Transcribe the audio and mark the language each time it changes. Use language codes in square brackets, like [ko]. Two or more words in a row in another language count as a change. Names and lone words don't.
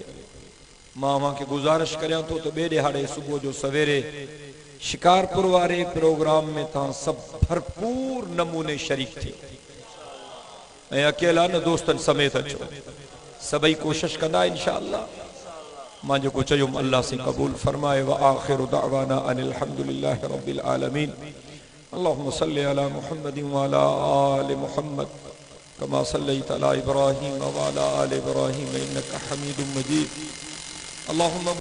[sd] मां अव्हांखे गुज़ारिश करियां थो त ॿिए ॾिहाड़े सुबुह जो सवेरे शिकारपुर वारे प्रोग्राम में तव्हां सभु भरपूर नमूने शरीक थियो ऐं अकेला न, दोस्तनि समेत अचो, सभई कोशिश कंदा इंशाअल्लाह। मां जेको चयुमि अल्लाह से क़बूल फरमाए। [ar] وآخر دعوانا أن الحمد لله رب العالمين. اللهم صل على محمد وعلى آل محمد كما صليت على إبراهيم وعلى آل إبراهيم إنك حميد مجيد. अल्लाहुम्मा